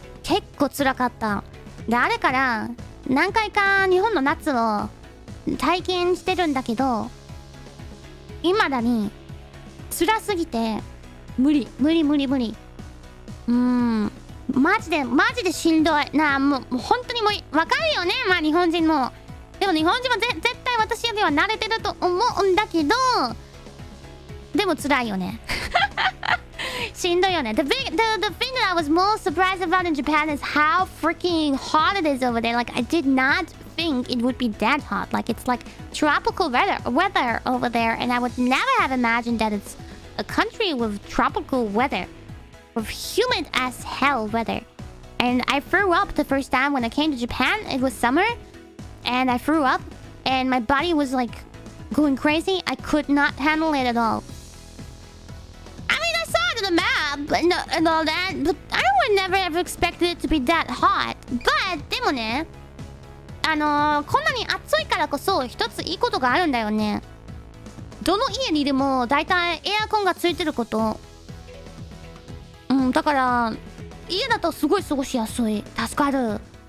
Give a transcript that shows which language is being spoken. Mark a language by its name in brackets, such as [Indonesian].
[Japanese] 結構辛かった。で、あれから何回か日本の夏を体験してるんだけど、未だに辛すぎて無理。マジでしんどいな。もう本当にもう分かるよね。まあ日本人も。でも日本人も絶対私よりは慣れてると思うんだけど、でも辛いよね。しんどいよね。 [English] The thing that I was most surprised about in Japan is how freaking hot it is over there. Like, I did not think it would be that hot. Like, it's like tropical weather over there, and I would never have imagined that it's a country with tropical weather, with humid as hell weather. And I threw up the first time when I came to Japan. It was summer, and I threw up, and my body was like going crazy. I could not handle it at all. I mean, I saw it on the map and all that, but I would never ever expected it to be that hot. [Japanese] But でもね、こんなに暑いからこそ一ついいことがあるんだよね。どの家にいてもだいたいエアコンがついてること。だから家だとすごい過ごしやすい。助かる。